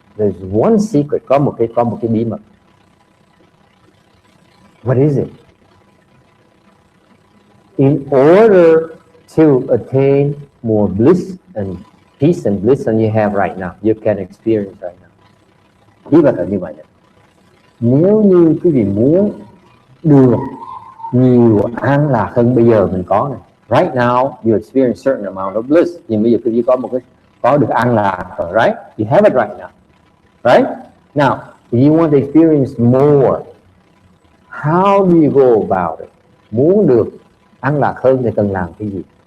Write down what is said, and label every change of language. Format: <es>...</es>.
<en>There's one secret.</en> <vi>Có một cái bí mật.</vi> <en>What is it? In order to attain more bliss and peace and bliss than you have right now, you can experience right now.</en> <vi>Bí mật là như vậy. Nếu như quý vị muốn được nhiều an lạc hơn bây giờ mình có này.</vi> <en>Right now you experience certain amount of bliss.</en> <vi>Nhưng bây giờ quý vị có được an lạc rồi, right?</vi> <en>You have it right now. Right? Now, if you want to experience more, how do you go about it?</en> <vi>Muốn được an lạc hơn thì cần làm cái gì?</vi>